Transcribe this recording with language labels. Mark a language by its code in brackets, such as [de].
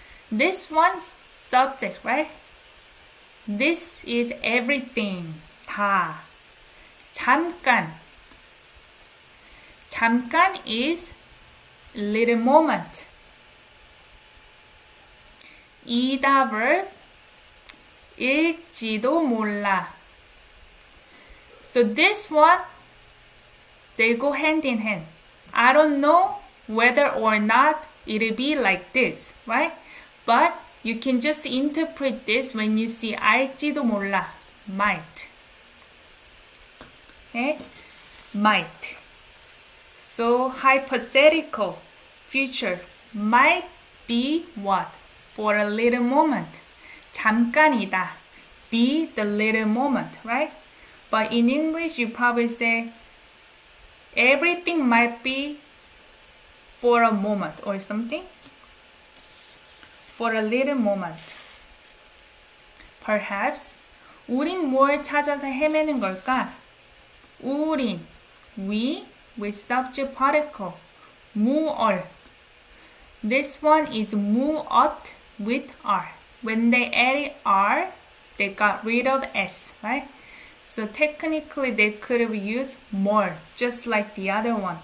[en] This one's subject, right? This is everything. 다. 잠깐 is little moment. [ko] 이다 verb 일지도 몰라. [en] So this one, they go hand in hand. I don't know whether or not it'll be like this, right? But you can just interpret this when you see [ko] 알지도 몰라, [en] might. Okay? Might. So hypothetical, future, might be what? For a little moment. [ko] 잠깐이다. [en] Be the little moment, right? But in English, you probably say, everything might be for a moment or something. For a little moment. Perhaps. [ko] 우린 뭘 찾아서 헤매는 걸까? [en] 우린, we, with subject particle. [ko] 무얼. [en] This one is 무엇 with R. When they added R, they got rid of S, right? So technically they could have used more, just like the other one.